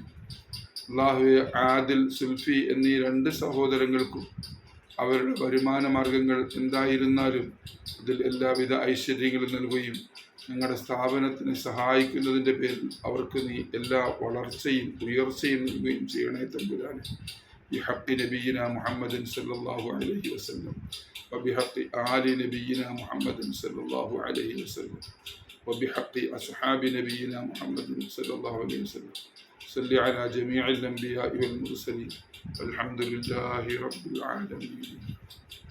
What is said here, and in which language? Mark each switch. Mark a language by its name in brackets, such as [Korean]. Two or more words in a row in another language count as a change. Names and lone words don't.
[Malayalam] അല്ലാഹുവേ, ആദിൽ സുൽഫി എന്നീ രണ്ട് സഹോദരങ്ങൾക്കും അവരുടെ വരുമാന മാർഗങ്ങൾ എന്തായിരുന്നാലും അതിൽ എല്ലാവിധ ഐശ്വര്യങ്ങളും നൽകുകയും ഞങ്ങളുടെ സ്ഥാപനത്തിനെ സഹായിക്കുന്നതിൻ്റെ പേരിൽ അവർക്ക് നീ എല്ലാ വളർച്ചയും ഉയർച്ചയും നൽകുകയും ചെയ്യണേ തമ്പുരാനെ. [Arabic] بحق نبينا محمد صلى الله عليه وسلم وبحق آل نبينا محمد صلى الله عليه وسلم وبحق أصحاب نبينا محمد صلى الله عليه وسلم. صل على جميع الأنبياء والمرسلين والحمد لله رب العالمين.